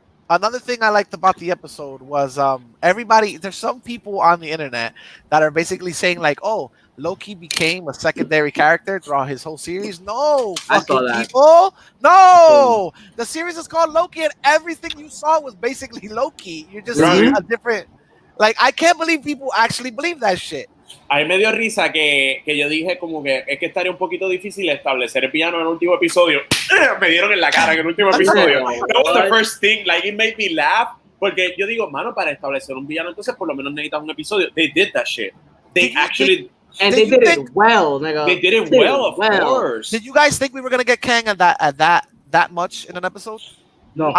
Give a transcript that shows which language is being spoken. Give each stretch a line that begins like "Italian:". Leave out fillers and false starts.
English: Another thing I liked about the episode was there's some people on the internet that are basically saying like, oh, Loki became a secondary character throughout his whole series. No, fucking people. No, the series is called Loki, and everything you saw was basically Loki. You're just seeing a different. Like, I can't believe people actually believe that shit.
Spanish: A mí me dio risa que yo dije como que es que estaría un poquito difícil establecer el villano en el último episodio. Me dieron en la cara en el último episodio.
English: That was the first thing.
Spanish: Like,
English: it made me laugh.
Spanish: Porque yo digo, mano, para establecer un villano, entonces por lo menos necesitas un episodio.
English: They did that shit. They did it well, nigga. They did it well, of course. Did you guys think we were gonna get Kang at that much in an episode? No,